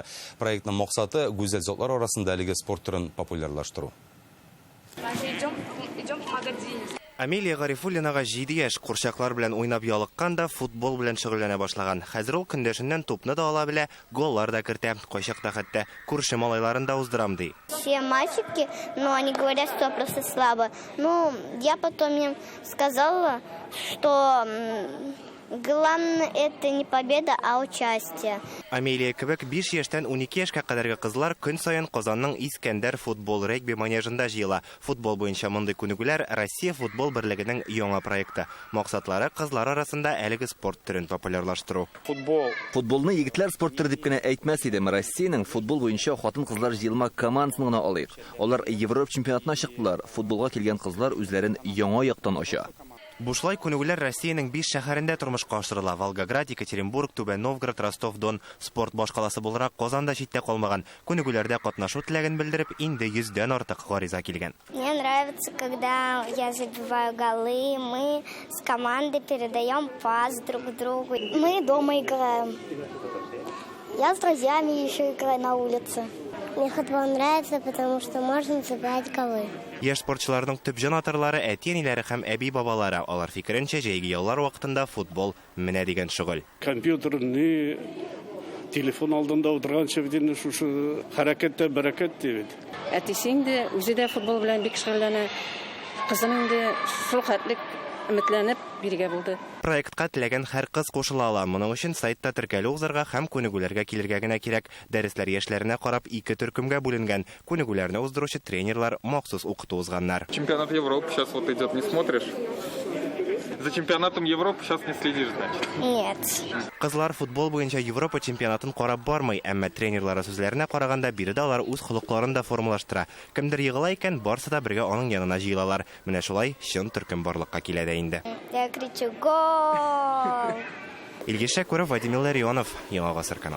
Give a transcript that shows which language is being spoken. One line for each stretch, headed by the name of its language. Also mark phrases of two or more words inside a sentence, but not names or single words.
Tatar: Проектның максаты гүзәл затлар арасында әлеге спорт түрен популярлаштыру. Амелия Гарифуллинага 7 яшь, курчаклар белән уйнап ялыккан да футбол белән шөгыльләнә башлаган. Хәзер ул көндәшеннән тупны да ала белә, голлар да кертә, кайчакта хәтта күрше малайларын да уздырам ди.
Russian: Все мальчики, но они говорят, что просто слабо. Ну, я потом им сказала, что главное это не победа, а участие.
Tatar: Амелия кебек 5 яшьтән 12 яшькә кадәрге кызлар көн саен Казанның Искәндәр футбол регби манежында җыела. Футбол буенча мондый күнегүләр Россия футбол берлегенең яңа проекты. Максатлары кызлар арасында әлеге спорт төрен популярлаштыру. Футболны егетләр спорт төры дип кенә әйтмәс идем. Россиянең футбол буенча хатын-кызлар җыелма командасын гына алыйк. Алар Европа чемпионатына чыктылар. Футболга килгән кызлар үзләрен яңа яктан ача. Бушлай күнегүләр Россиянең 5 шәһәрендә тормышка ашырыла. Волгоград, Екатеринбург, Түбән Новгород, Ростов-Дон спорт башкаласы буларак Казанда читтә калмаган. Күнегүләрдә катнашу теләген белдереп, инде 100дән артык гариза килгән.
Russian: Мне нравится, когда я забиваю голы, мы с командой передаем пас друг другу. Мы дома играем. Я с друзьями еще играю на улице. Мне футбол нравится, потому что можно забивать голы.
Tatar: Яшь спортчыларның төп җанатарлары әти-әниләре һәм әби-бабалары. Алар фикеренчә, җәйге яллар вакытында футбол менә дигән шөгыль. Компьютерны телефон алдында утырганчы бит шушы хәрәкәттә бәрәкәт дип. Әтисең дә үзе дә футбол белән бик шөгыльләнә. Кызының да шул хәтлек өметләнеп биргә булды. Проектка теләгән һәр кыз кушыла ала. Моның өчен сайтта теркәлү узарга һәм күнегүләргә килергә генә кирәк. Дәресләр яшьләренә карап 2 төркемгә бүленгән. Күнегүләрне уздыручы тренерлар махсус укыту узганнар.
Russian: Чемпионат Европы сейчас вот идет, не смотришь? За чемпионатом Европы сейчас не следишь, значит? Нет.
Tatar: Кызлар футбол буенча Европа чемпионатын карап бармый, әмма тренерлары сүзләренә караганда биредә алар үз холыкларын да формалаштыра. Кемдер егыла икән, барсы да бергә аның янына җыелалар. Менә шулай чын төркем барлыкка килә дә инде.
Russian: Я кричу гол.
Tatar: Илгиз Шәкүров, Вадим Илларионов, Яңа Гасыр каналы.